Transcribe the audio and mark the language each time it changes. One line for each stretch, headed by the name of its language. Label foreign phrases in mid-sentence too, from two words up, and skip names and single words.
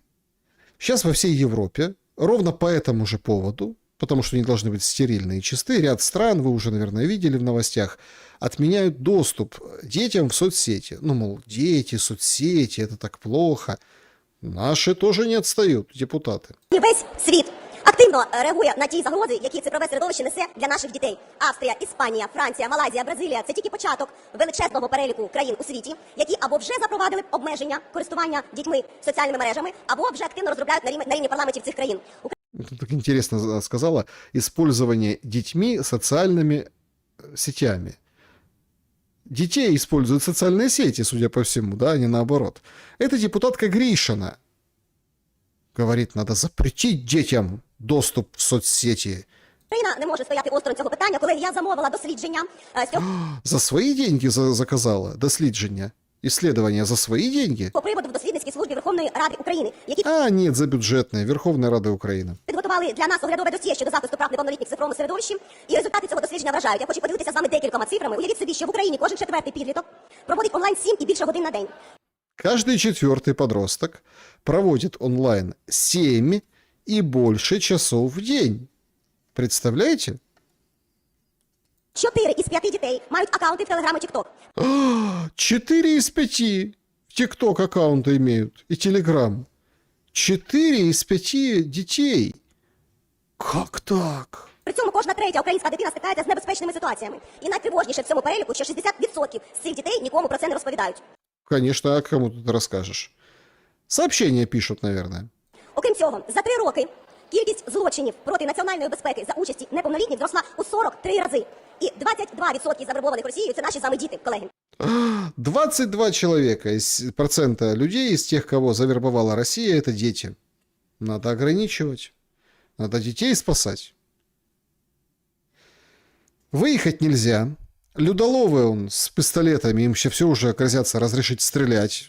Russian: Сейчас во всей Европе, ровно по этому же поводу, потому что они должны быть стерильны и чисты, ряд стран, вы уже, наверное, видели в новостях, отменяют доступ детям в соцсети. Ну, мол, дети, соцсети, это так плохо. Наши тоже не отстают, депутаты.
Ukrainian: Весь світ активно реагує на ті загрози, які цифрове середовище несе для наших дітей. Австрія, Іспанія, Франція, Малайзія, Бразилія – це тільки початок величезного переліку країн у світі, які або вже запровадили обмеження користування дітьми соціальними мережами, або вже активно розробляють на рівні парламентів цих країн.
Russian: Тут так интересно сказала, использование детьми социальными сетями. Детей используют социальные сети, судя по всему, да, а не наоборот. Это депутатка Гришина. Говорит, надо запретить детям доступ в соцсети.
Ukrainian: Україна не може стояти осторонь цього питання, коли я замовила дослідження з цього
Russian: За свои деньги заказала дослідження? Исследования за свои деньги?
Ukrainian: приводу в дослідницькій службі Верховної Ради України, які
Russian: Нет, за бюджетные. Верховная Рада Украины.
Ukrainian: підготували для нас оглядове досьє щодо захисту прав неповнолітніх в цифровому середовищі, і результати цього дослідження вражають. Я хочу поділитися з вами декількома цифрами. Уявіть собі, що в Україні кожен четвертий підліток проводить онлайн 7 і більше годин на день.
Russian: Каждый четвертый подросток проводит онлайн 7 и больше часов в день. Представляете?
Ukrainian: 4 із 5 дітей мають акаунти в Телеграм і Тікток.
Russian: 4 из 5 ТикТок аккаунты имеют и Телеграм. 4 из 5 детей. Как так?
Ukrainian: При цьому кожна третя українська дитина стикається з небезпечними ситуаціями. І найтривожніше в цьому переліку, що 60% з цих дітей нікому про це не розповідають.
Russian: Конечно, а кому тут расскажешь? Сообщения пишут, наверное.
Ukrainian: Окрім цього, за 3 роки кількість злочинів проти національної безпеки за участі неповнолітніх зросла у 43 рази. І 22% завербованих Росією – це наші з вами діти, колеги.
Russian: 22 человека из процента людей, из тех, кого завербовала Россия, это дети. Надо ограничивать. Надо детей спасать. Выехать нельзя. Людоловы с пистолетами, им все уже грозятся разрешить стрелять.